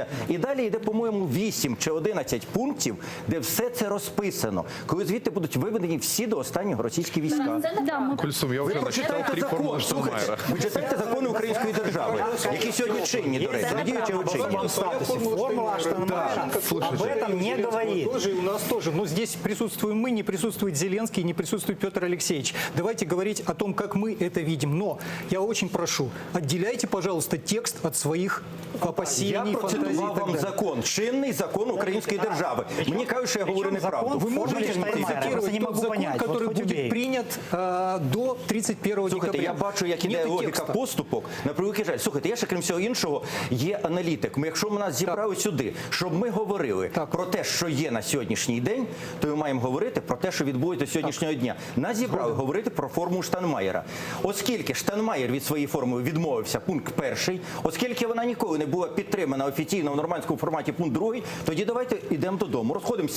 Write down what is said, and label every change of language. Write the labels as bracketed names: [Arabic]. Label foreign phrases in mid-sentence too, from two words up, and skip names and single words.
[Ukrainian] І далі йде, по-моєму, 8 чи 11 пунктів, де все це розписано. Коли звідти будуть виведені всі до останнього російські війська. Кульсум, я Ви вже прочитайте зачитав 3 закон, формули слухайте, Штайнмайера. ви читайте закони української держави, які сьогодні чинні, до речі, надіючи чинні. [Russian] Формула Штайнмайера об этом не говорит. Тоже у нас тоже. Но здесь присутствуем мы, не присутствует Зеленский, не присутствует Петр Алексеевич. Давайте говорить о том, как мы это видим. Но я очень прошу, отделяйте, пожалуйста, текст от своих опасений, [Ukrainian] Я [Russian] фантазий и [Ukrainian] процитував [Russian] так [Ukrainian] вам [Russian] далее. [Ukrainian] закон, чинний закон української держави. Мені кажуть, що я говорю неправду. [Russian] Вы можете цитировать тот закон, который будет принят до 31 [Ukrainian] Слухайте, я [Russian] декабря. [Ukrainian] бачу, як іде [Russian] Нету [Ukrainian] логіка [Russian] текста. [Ukrainian] поступок. На превеликий жаль. Слухайте, я ще, крім всього іншого, є аналітик. Якщо ми нас зібрали сюди, щоб ми говорили про те, що є на сьогоднішній день, то ми маємо говорити про те, що відбудеться до сьогоднішнього дня. Нас зібрали говорити про формулу Штайнмайера. Оскільки Штайнмайер від своєї формули відмовився, пункт 1, оскільки вона ніколи не була підтримана офіційно в нормандському форматі, пункт 2, тоді давайте йдемо додому, розходимося.